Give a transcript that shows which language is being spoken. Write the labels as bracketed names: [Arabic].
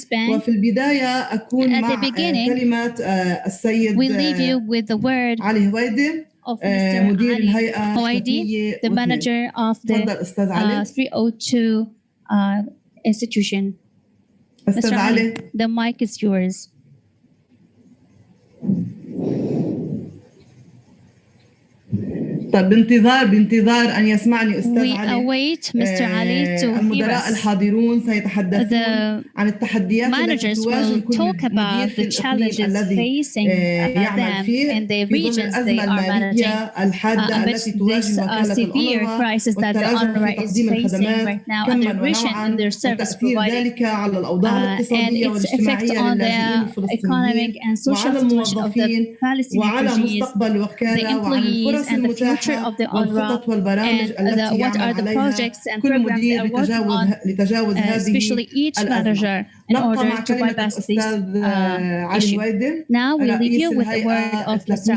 [Arabic] وفي البداية أكون مع كلمات السيد علي هويدي مدير الهيئة [English] Huwaidi, the manager of the 302 institution. Mr. Ali, the mic is yours. [Arabic] طيب بانتظار أن يسمعني أستاذ علي. [English] We await Mr. Ali to hear us. [Arabic] المدراء الحاضرون سيتحدثون عن التحديات التي تواجه كل مدير في الإقليم الذي يعمل فيه في ظل الأزمة المالية الحادة التي تواجه وكالة الأونروا والتراجع في تقديم الخدمات كما ونوعا وتأثير ذلك على الأوضاع الاقتصادية والاجتماعية للاجئين الفلسطينيين وعلى الموظفين وعلى مستقبل الوكالة وعن الفرص المتاحة والخطط والبرامج التي يعمل عليها كل مدير لتجاوز هذه الأزمة. نبقى مع كلمة الأستاذ علي هويدي. [English] Now we leave you with the word of Mr.